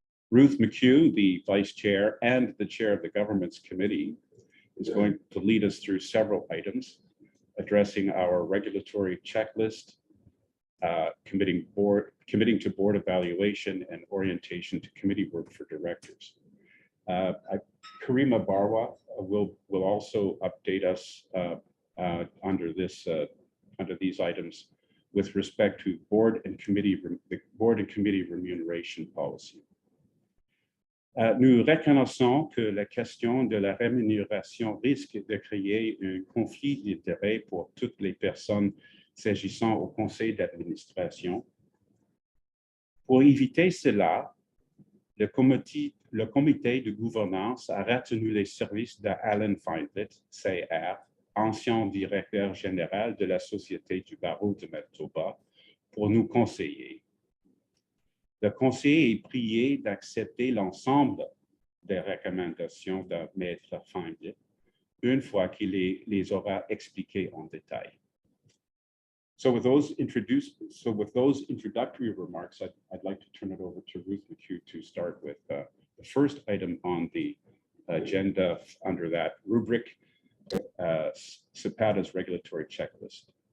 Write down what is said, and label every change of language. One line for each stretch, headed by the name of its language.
English: Ruth McHugh, the vice chair and the chair of the Governance Committee, is going to lead us through several items addressing our regulatory checklist, committing to board evaluation and orientation to committee work for directors. Karima Barwa will also update us under these items with respect to board and committee remuneration policy.
French: Nous reconnaissons que la question de la rémunération risque de créer un conflit d'intérêts pour toutes les personnes s'agissant au conseil d'administration. Pour éviter cela, le comité de gouvernance a retenu les services d'Alan Feinlet, CR, ancien directeur général de la Société du barreau de Manitoba, pour nous conseiller. Le conseil est prié d'accepter l'ensemble des recommandations de Maître Feinlet une fois qu'il les aura expliquées en détail.
English: So with those introductory remarks, I'd like to turn it over to Ruth McHugh to start with the first item on the agenda under that rubric, CPATA's regulatory checklist.